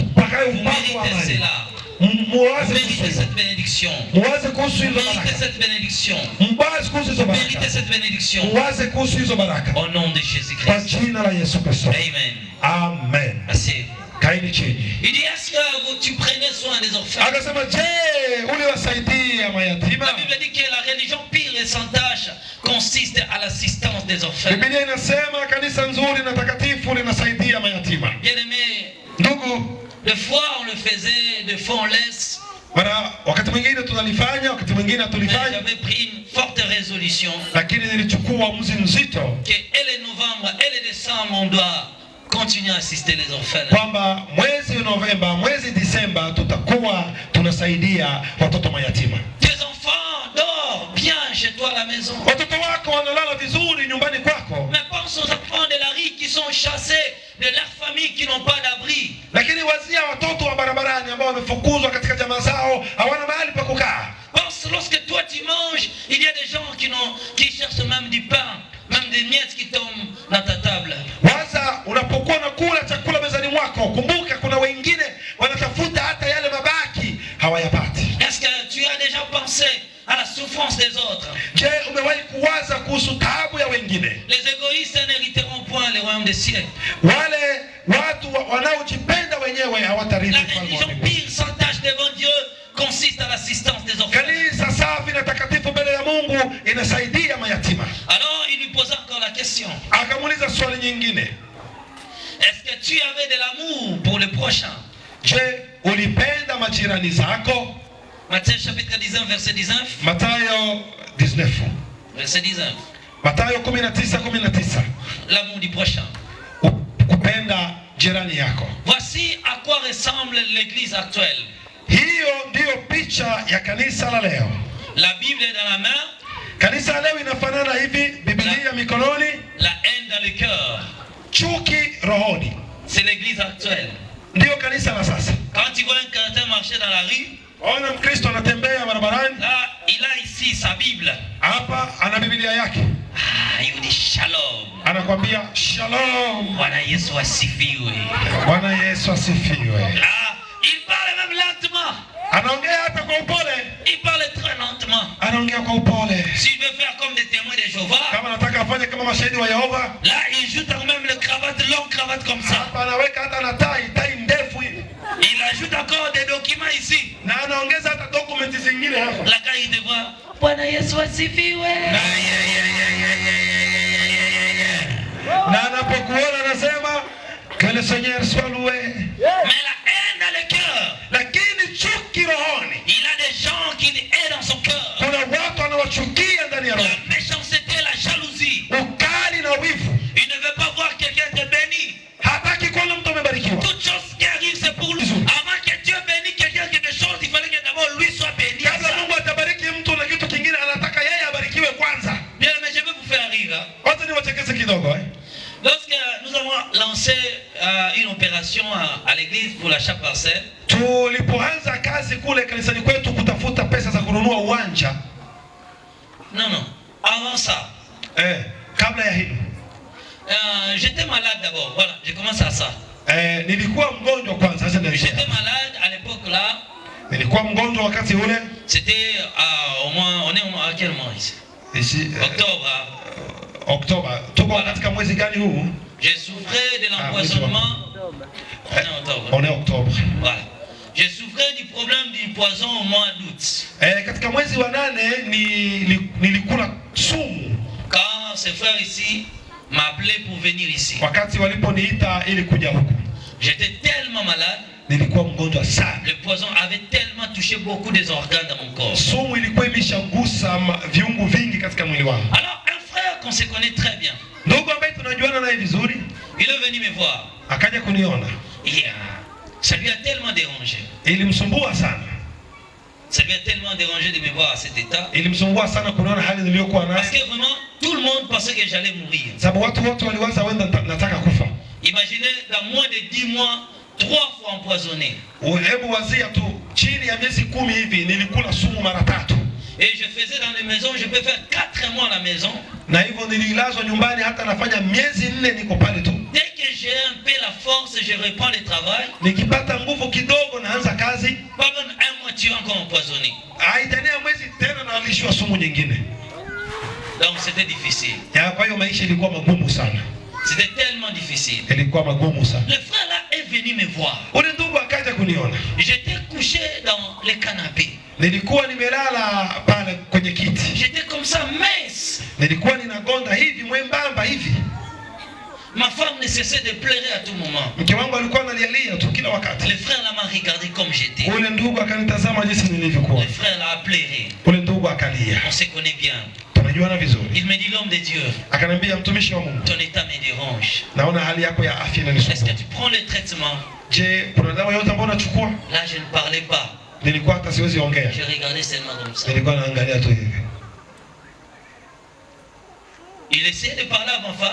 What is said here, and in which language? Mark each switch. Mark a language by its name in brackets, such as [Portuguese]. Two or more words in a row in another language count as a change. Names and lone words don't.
[Swahili] mpaka [French] Vous méritez cela. Vous méritez cette bénédiction. Vous méritez cette bénédiction. Vous méritez cette bénédiction. Au nom de Jésus-Christ. Amen. Amen. Assez. [Swahili] Kaini chini. [French] Il dit, est-ce que tu prenais soin des orphelins? [Swahili] Akasema, je, uliwasaidia mayatima? [French] La Bible dit que la religion pure et sans tâche consiste à l'assistance des orphelins. [Swahili] Biblia inasema kanisa nzuri na takatifu linasaidia mayatima. [French] Bien-aimé, [Swahili] ndugu, [French] des fois on le faisait, des fois on laisse. [Swahili] Mara wakati mwingine tunalifanya, wakati mwingine hatulifanya. [French] J'avais pris une forte résolution. [Swahili] Lakini nilichukua uamuzi mzito. [French] Que et le novembre et le décembre on doit continuer à assister les orphelins. [Swahili] Kwamba mwezi Novemba, mwezi Disemba tutakuwa tunasaidia watoto mayatima. [French] Tes enfants dorment bien chez toi à la maison. [Swahili] Watoto wako wanalala vizuri nyumbani kwako. [French] Mais pense aux enfants de la rue qui sont chassés de leurs familles qui n'ont pas d'abri. [Swahili] Lakini wazia watoto wa barabarani ambao wamefukuzwa katika jamaa zao, hawana mahali pa kukaa. [French] Pense lorsque toi tu manges, il y a des gens qui cherchent même du pain, même des miettes qui tombent dans ta table. [Swahili] Waza unapokuwa unakula chakula mezani mwako, kumbuka kuna wengine wanatafuta hata yale mabaki hawayapati. [French] Est-ce que tu as déjà pensé à la souffrance des autres? [Swahili] Je, umewahi kuwaza kuhusu taabu ya wengine? [French] Les égoïstes n'hériteront point le royaume des cieux. [Swahili] Wale watu wanaojipenda wenyewe hawatarithi ufalme wa mbinguni. [French] La religion pure sans tâche devant Dieu consiste à l'assistance des orphelins. [Swahili] Kanisa safi na takatifu mbele ya Mungu inasaidia mayatima. [French] Alors il lui posa encore la question. [Swahili] Akamuuliza swali nyingine. [French] Est-ce que tu avais de l'amour pour le prochain? [Swahili] Je, ulipenda majirani zako? [French] Matthieu chapitre 19 verset 19. [Swahili] Mathayo 19. [French] Verset 19. [Swahili] Mathayo 19:19. [French] L'amour du prochain. [Swahili] Kupenda jirani yako. [French] Voici à quoi ressemble l'église actuelle. [Swahili] Hiyo ndio picha ya kanisa la leo. [French] La Bible est dans la main. [Swahili] Kanisa leo inafanana hivi, Biblia mikononi, [French] la haine dans le cœur. [Swahili] Chuki rohoni. [French] C'est l'église actuelle. [Swahili] Ndio kanisa la sasa. [French] Quand tu vois un chrétien marcher dans la rue, [Swahili] ona Mkristo anatembea barabarani, [French] là il a ici sa Bible. [Swahili] Hapa ana Biblia yake. [French] Il dit shalom. [Swahili] Anakuambia shalom. Bwana Yesu asifiwe. Bwana Yesu asifiwe. [French] Il parle même lentement. [Swahili] Anaongea hata kwa upole. [French] Il parle très lentement. [Swahili] Anaongea kwa upole. [French] S'il veut faire comme des témoins de Jéhovah, [Swahili] kama anataka afanye kama mashahidi wa Yehova, [French] là il ajoute même le cravate, longue cravate comme ça. [Swahili] Hapa anaweka hata na tai ndefu hivi. [French] Il ajoute encore des documents ici. [Swahili] Na anaongeza hata documents zingine hapa. [French] La quand il te voit, [Swahili] Bwana Yesu asifiwe. Na anapokuona anasema [French] que le Seigneur soit loué. Mais la haine dans le cœur. [Swahili] Lakini chuki rohoni. [French] Il a des gens qui haient dans son cœur. [Swahili] Kuna watu wanaochukia ndani ya roho. [French] La méchanceté, la jalousie. [Swahili] Ukali na wivu. [French] Il ne veut pas voir quelqu'un te béni. [Swahili] Hataki kuona mtu amebarikiwa. [French] Toute chose qui arrive c'est pour lui. Avant que Dieu bénisse quelqu'un quelque chose, il fallait que d'abord lui soit béni. [Swahili] Kabla Mungu atabariki mtu na kitu kingine anataka yeye abarikiwe kwanza. [French] Bien, mais je vais vous faire rire. [Swahili] Wacha niwachekeshe kidogo. [French] Lorsque nous avons lancé une opération à l'église pour l'achat parcelle, [Swahili] tulipoanza kazi kule kanisani kwetu kutafuta pesa za kununua uwanja. [French] Non, avant ça. [Swahili] Kabla ya hilo. [French] J'étais malade d'abord. Voilà, j'ai commencé à ça. [Swahili] Nilikuwa mgonjwa kwanza sasa ndio. [French] J'étais malade à l'époque là. [Swahili] Nilikuwa mgonjwa wakati ule. [French] C'était au moins, on est à quel mois ici? Ici Octobre. [Swahili] Tuko katika mwezi gani huu? [French] Je souffrais de l'empoisonnement. On est octobre. Voilà. Je souffrais du problème du poison au mois d'août. [Swahili] Katika mwezi wa 8 nilikula sumu. [French] Quand ces frères ici m'appelaient pour venir ici. [Swahili] Wakati waliponiita ili kuja huku. [French] J'étais tellement malade. [Swahili] Nilikuwa mgonjwa sana. [French] Le poison avait tellement touché beaucoup des organes dans mon corps. [Swahili] Sumu ilikuwa imeshagusa viungo vingi katika mwili wangu. [French] Alors un frère qu'on se connaît très bien. [Swahili] Ndugu ambaye tunajuana naye vizuri, [French] il est venu me voir. [Swahili] Akaja kuniona. [French] Ça lui a tellement dérangé. [Swahili] Ilimsumbua sana. [French] Ça lui a tellement dérangé de me voir à cet état. [Swahili] Ilimsumbua sana kuona hali niliyokuwa nayo. [French] Parce que vraiment tout le monde pensait que j'allais mourir. [Swahili] Sababu watu wote waliwaza wenda nataka kufa. [French] Imaginez dans moins de 10 mois 3 fois empoisonné. [Swahili] Hebu wazia tu chini ya miezi 10 hivi nilikula sumu mara 3. [French] Et je faisais dans les maisons, je peux faire 4 mois à la maison. [Swahili] Na hivyo nililazwa nyumbani hata nafanya miezi 4 niko pale tu. [French] Dès que j'ai un peu la force, je reprends le travail. [Swahili] Nikipata nguvu kidogo naanza kazi. [French] Pendant un mois tu es encore empoisonné. [Swahili] Haitania mwezi tena na alishwa sumu nyingine. [French] Donc c'était difficile. [Swahili] Ya kwa hiyo maisha ilikuwa magumu sana. [French] C'était tellement difficile. [Swahili] Ilikuwa magumu sana. [French] Le frère là est venu me voir. [Swahili] Ule ndugu akaja kuniona. [French] J'étais couché dans le canapé. [Swahili] Nilikuwa nimelala pale kwenye kiti. [French] J'étais comme ça mince. [Swahili] Nilikuwa ninagonda hivi mwembamba hivi. [French] Ma femme ne cessait de pleurer à tout moment. [Swahili] Mke wangu alikuwa analialia tu kila wakati. [French] Le frère là m'a regardé comme j'étais. [Swahili] Ule ndugu akanitazama jinsi nilivyokuwa. [French] Le frère là a pleuré. [Swahili] Ule ndugu akalia. [French] On se connaît bien. [Swahili] Tunajuana vizuri. [French] Il me dit l'homme de Dieu. [Swahili] Akanambia mtumishi wa Mungu. [French] Ton état me dérange. [Swahili] Naona hali yako ya afya [French] Est-ce [Swahili] inanisumbua. [French] que tu prends le traitement? [Swahili] Je, kuna dawa yote ambayo unachukua? [French] Là je ne parlais pas. [Swahili] Nilikuwa hata siwezi ongea. [French] Je regardais seulement comme ça. [Swahili] Nilikuwa naangalia tu hivi. [French] Il essayait de parler à ma femme.